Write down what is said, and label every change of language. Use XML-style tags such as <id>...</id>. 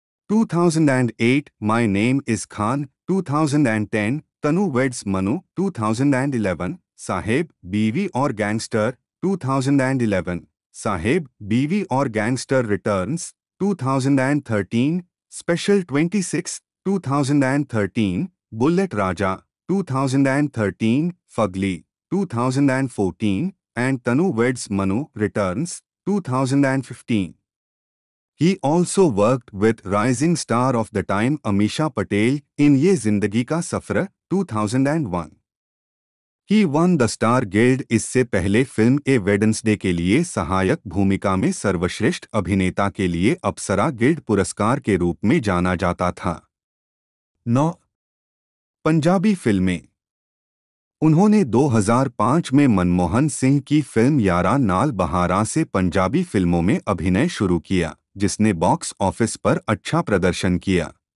<hi>2008, my name is Khan 2010, Tanu weds Manu 2011, साहेब, बीवी और gangster 2011, साहेब, बीवी और gangster returns 2013, special 26 2013, bullet Raja 2013, Fugly 2014 and Tanu Weds Manu returns 2015.</hi> <en>He also worked with rising star of the time Amisha Patel in Ye Zindagi Ka Safar 2001. He won the Star Guild।</en> <hi>इससे पहले film ए Wednesday के लिए सहायक भूमिका में सर्वश्रेष्ठ अभिनेता के लिए अप्सरा गिल्ड पुरस्कार के रूप में जाना जाता था। 9 पंजाबी फिल्में। उन्होंने 2005 में मनमोहन सिंह की फिल्म यारा नाल बहारा से पंजाबी फिल्मों में अभिनय शुरू किया, जिसने बॉक्स ऑफिस पर अच्छा प्रदर्शन किया।</hi>